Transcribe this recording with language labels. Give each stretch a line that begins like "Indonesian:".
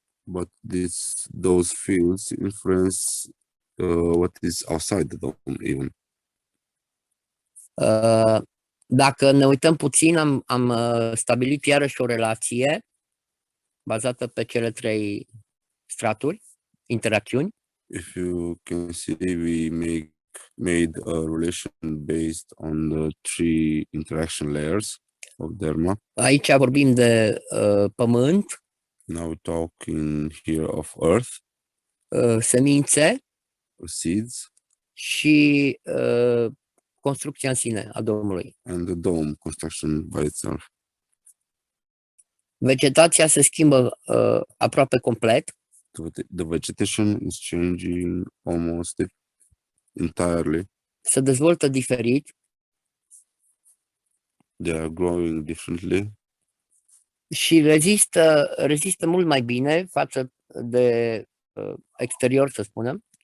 English: but those fields influence what is outside the dome even.
Romanian: Dacă ne uităm puțin, am stabilit iarăși o relație bazată pe cele trei straturi, interacțiuni.
English: If you can see, we made a relation based on the three interaction layers of Dharma.
Romanian: Aici vorbim de pământ,
English: Now we're talking here of Earth,
Romanian: semințe
English: seeds,
Romanian: și construcția în sine a domului.
English: and the dome construction by itself.
Romanian: Vegetația se schimbă aproape complet
English: The vegetation is changing almost entirely.
Romanian: se dezvoltă diferit
English: They are growing differently,
Romanian: și rezistă mult mai bine față de exterior, să spunem,